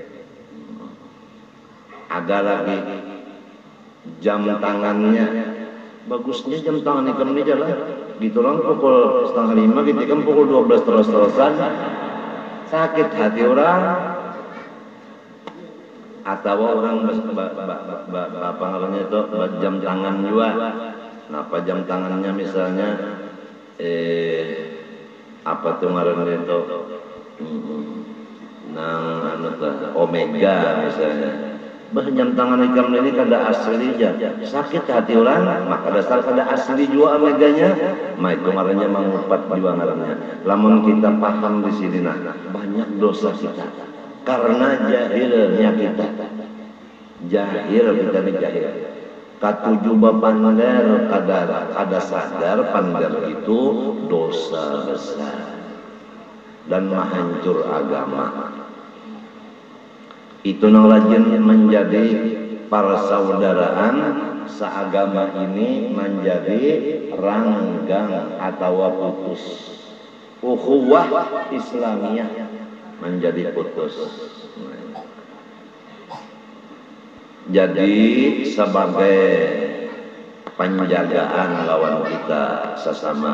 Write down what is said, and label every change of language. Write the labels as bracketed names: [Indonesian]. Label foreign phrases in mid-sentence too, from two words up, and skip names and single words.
[Banjar] Ada lagi jam tangannya, bagusnya jam tangan ikam ini jalan gitu orang pukul 4:30 gitu kan pukul 12 terus-terusan, sakit hati orang. Atau orang apa namanya itu jam tangan juga. Kenapa jam tangannya misalnya apa tuh ngarannya itu nang anu Omega misalnya. Bah jam tangan ikam ini kada asli aja. Sakit hati orang, maka dasar kada asli juga Omeganya. Mah itu ngarannya mengupat juga ngarannya. Lamun kita paham di sini nah banyak dosa kita. karena jahilnya kita. Jahil kita nih jahil. Katujuh pander kada sadar pander itu dosa besar dan menghancur agama. Itu nang lajin menjadi persaudaraan seagama ini menjadi ranggang atau putus. Ukhuwah Islamiyah menjadi putus. Jadi sebagai penjagaan lawan kita sesama